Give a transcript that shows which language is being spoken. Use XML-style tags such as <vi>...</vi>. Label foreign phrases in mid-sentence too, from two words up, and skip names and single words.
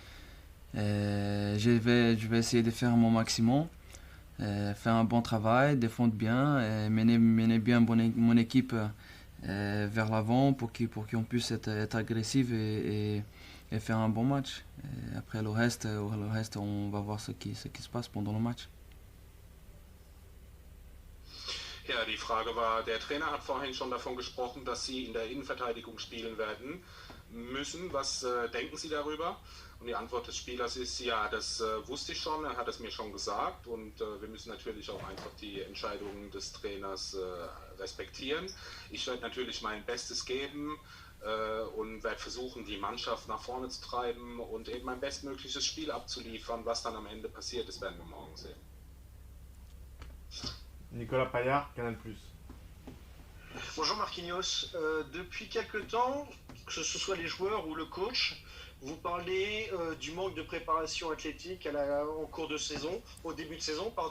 <fr>Je vais essayer de faire mon maximum, faire un bon travail, défendre bien, mener bien mon équipe vers l'avant pour qu'on puisse être agressif et faire un bon match. Et après le reste, on va voir ce qui se passe pendant le match.</fr> <de>Ja, die Frage war, der Trainer hat vorhin schon davon gesprochen, dass Sie in der Innenverteidigung spielen werden müssen. Was denken Sie darüber? Und die Antwort des Spielers ist, ja, das wusste ich schon, er hat es mir schon gesagt und wir müssen natürlich auch einfach die Entscheidungen des Trainers respektieren. Ich werde natürlich mein Bestes geben und werde versuchen, die Mannschaft nach vorne zu treiben und eben mein bestmögliches Spiel abzuliefern. Was dann am Ende passiert ist, werden wir morgen sehen.</de> <fr>Nicolas Paillard, Canal+. Bonjour Marquinhos. Depuis quelque temps, que ce soit les joueurs ou le coach, vous parlez du manque de préparation athlétique en cours de saison, au début de saison, pardon.</fr>